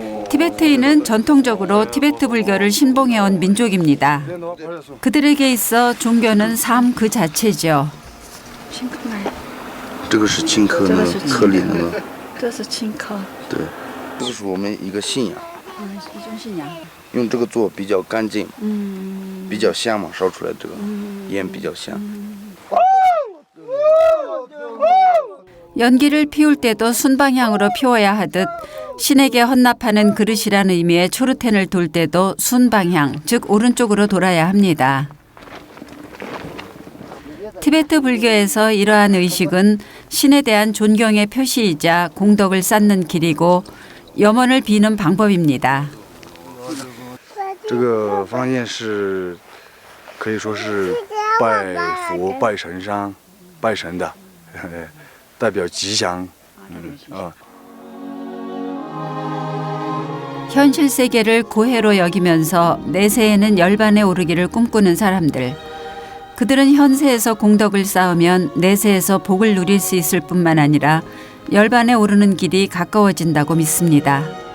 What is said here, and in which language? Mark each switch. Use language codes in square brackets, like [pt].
[ko] 티베트인은 전통적으로 티베트 불교를 신봉해온 민족입니다. 그들에게 있어 종교는 삶 그 자체죠. [zh] 这个是青稞那个颗粒那个，这是青稞。对，这个是我们一个信仰，一种信仰。用这个做比较干净，比较香嘛，烧出来这个烟比较香。 [ko] 연기를 피울 때도 순방향으로 피워야 하듯 신에게 헌납하는 그릇이라는 의미의 초르텐을 돌 때도 순방향, 즉 오른쪽으로 돌아야 합니다. 티베트 불교에서 이러한 의식은 신에 대한 존경의 표시이자 공덕을 쌓는 길이고 염원을 비는 방법입니다. [zh] 这个方言是可以说是拜佛、拜神山、拜神的，代表吉祥。 [ko] 현실 세계를 고해로 여기면서 내세에는 열반에 오르기를 꿈꾸는 사람들. 그들은 현세에서 공덕을 쌓으면 내세에서 복을 누릴 수 있을 뿐만 아니라 열반에 오르는 길이 가까워진다고 믿습니다.